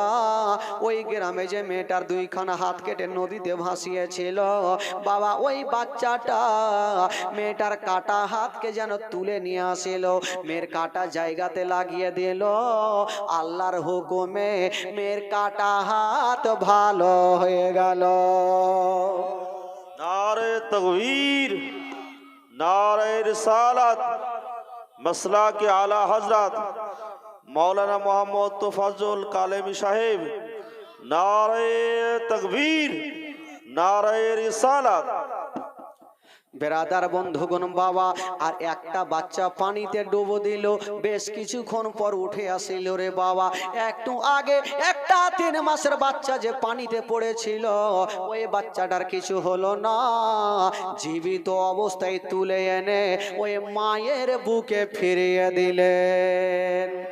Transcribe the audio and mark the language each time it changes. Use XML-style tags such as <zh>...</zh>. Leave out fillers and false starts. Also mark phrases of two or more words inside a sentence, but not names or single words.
<bn>ওই গ্রামে যে মেয়েটার 2খানা হাত কেটে নদীতে ভাসিয়েছিল বাবা, ওই বাচ্চাটা মেয়েটার কাটা হাতকে যেন তুলে নিয়ে আসিল, মেয়ের কাটা জায়গাতে লাগিয়ে দিল। আল্লাহর হুকুমে মেয়ের কাটা হাত ভালো হয়ে গেল।</bn> <hi>नारे तकबीर, नारे रिसालत, मसला के आला हजरत मौलाना मोहम्मद तफाजुल कालेमी साहेब, नारे तकबीर, नारे रिसालत।</hi> <bn>বেরাদার বন্ধুগণ বাবা, আর একটা বাচ্চা পানিতে ডুবো দিল, বেশ কিছুক্ষণ পর উঠে আসিল রে বাবা। একটু আগে একটা 3 মাসের বাচ্চা যে পানিতে পড়েছিল ওই বাচ্চাটার কিছু হলো না, জীবিত অবস্থায় তুলে এনে ওই মায়ের বুকে ফিরিয়ে দিলেন।</bn>